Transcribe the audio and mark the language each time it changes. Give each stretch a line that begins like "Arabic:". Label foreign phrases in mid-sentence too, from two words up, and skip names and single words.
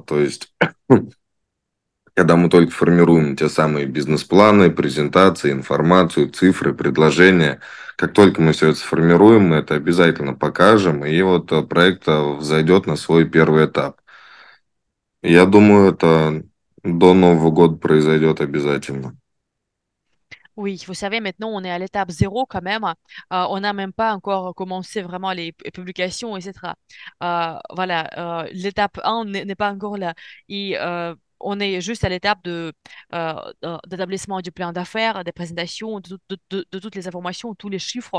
Russian: То есть, когда мы только формируем те самые бизнес-планы, презентации, информацию, цифры, предложения. Как только мы все это сформируем, мы это обязательно покажем. И вот проект взойдет на свой первый этап. Я думаю, это до Нового года произойдет обязательно.
French: Oui, vous savez, maintenant, on est à l'étape zéro quand même. On n'a même pas encore commencé vraiment les publications, etc. Voilà, l'étape 1 n'est pas encore là. Et on est juste à l'étape d'établissement du plan d'affaires, des présentations, de toutes les informations, tous les chiffres.